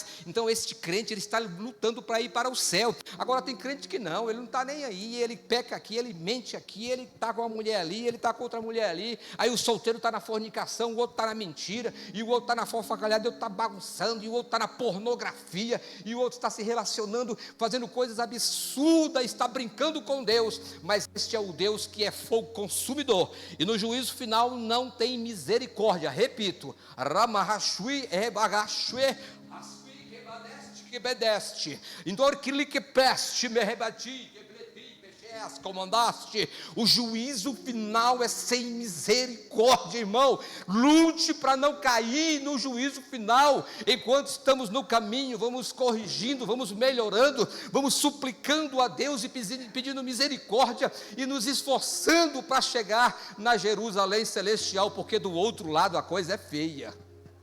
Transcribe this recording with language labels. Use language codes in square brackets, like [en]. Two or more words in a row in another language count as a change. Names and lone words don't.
[pt] Então este crente, ele está lutando para ir para o céu. Agora tem crente que não, ele não está nem aí, ele peca aqui, ele mente aqui, ele está com uma mulher ali, ele está com outra mulher ali, aí o solteiro está na fornicação, o outro está na mentira, e o outro está na fofacalhada, o outro está bagunçando, e o outro está na pornografia, e o outro está se relacionando, fazendo coisas absurdas, está brincando com Deus. Mas este é o Deus que é fogo consumidor, e no juízo final não tem misericórdia. Repito, Ramahashui Ebagashue Asui Kebadeste Kebedeste Indor Kilike Peste Merebati Comandaste. O juízo final é sem misericórdia, irmão. Lute para não cair no juízo final. Enquanto estamos no caminho, vamos corrigindo, vamos melhorando, vamos suplicando a Deus e pedindo misericórdia, e nos esforçando para chegar na Jerusalém celestial, porque do outro lado a coisa é feia.